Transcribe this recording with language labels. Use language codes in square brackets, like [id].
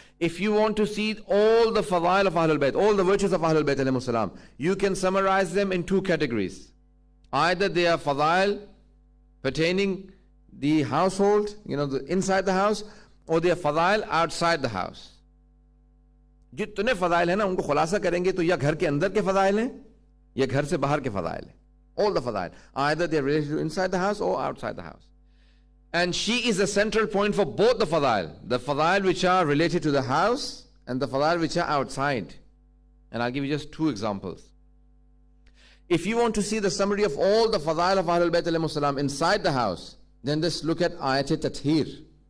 [en] If you want to see all the fadail of Ahlul Bayt, all the virtues of Ahlul Bayt alayhimus salam, you can summarize them in two categories. Either they are fadail pertaining the household, inside the house, or they are fadail outside the house. [ur] جتنے فضائل ہیں نا ان کو خلاصہ کریں گے تو یا گھر کے اندر کے فضائل ہیں یا گھر سے باہر کے فضائل ہیں. [en] All the fadail. Either they are related to inside the house or outside the house. And she is a central point for both the fadail. The fadail which are related to the house and the fadail which are outside. And I'll give you just two examples. If you want to see the summary of all the fadail of Ahlul Bayt alayhimus salam inside the house, then just look at Ayat Tathir.